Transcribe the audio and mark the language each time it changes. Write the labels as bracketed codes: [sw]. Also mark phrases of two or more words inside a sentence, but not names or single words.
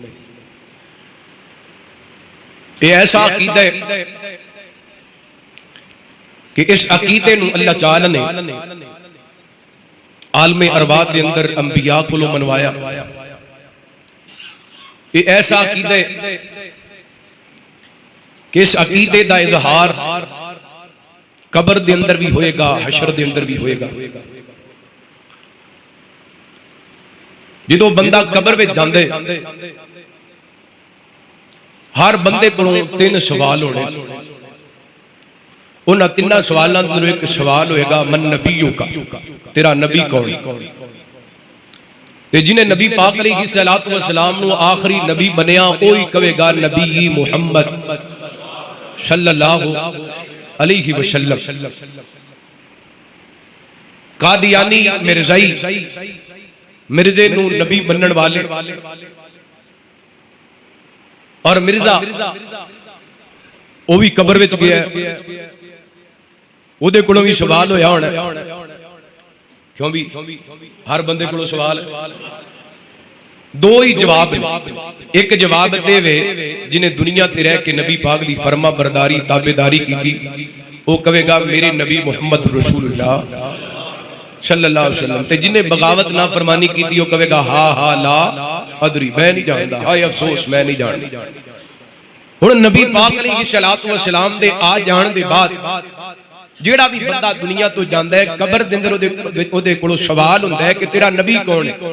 [pa] یہ ایسا عقیدہ ہے کہ اس عقیدے نوں اللہ تعالیٰ نے عالمِ ارواح کے اندر انبیا کولوں منوایا. یہ ایسا عقیدہ ہے کہ اس عقیدے کا اظہار قبر دے اندر بھی ہوئے گا، حشر دے اندر بھی ہوئے گا. جدوں بندہ قبر میں جاندے ہر بندے کولوں تین سوال ہونے، اونہاں تنہاں سوالاں میں ایک سوال ہوئے گا, [ar] من نبيك, [pa] تیرا نبی کون? تے جنہے نبی پاک [ar] عليه الصلاة والسلام [pa] نوں آخری نبی بنیا اوہی کہے گا نبی محمد [ar] صلى الله عليه وسلم. [pa] قادیانی مرزائی مرزے نوں نبی منݨ والے اور مرزا وہ بھی قبر وچ گیا، اوہدے کولوں بھی سوال ہویا ہونا، کیوں بھی ہر بندے کولوں سوال. دو ہی جواب، ایک جواب دیوے جنہے دنیا تے رہ کے نبی پاک دی فرماں برداری تابعداری کی، وہ کہے گا میرے نبی [ar] محمد رسول الله صلى الله عليه وسلم. [pa] تے جنہے بغاوت نا فرمانی کی وہ کہے گا [ar] هاه هاه لا أدري, [ur] میں نہیں جانتا، ہائے افسوس میں نہیں جانتا. [pa] ہݨ نبی پاک [ar] عليه الصلاة والسلام [pa] دے آ جاݨ دے بعد جیہڑا بھی بندہ دنیا تو جاندا ہے قبر دے اندر اوہدے کولوں سوال ہندا ہے کہ تیرا نبی کون ہے?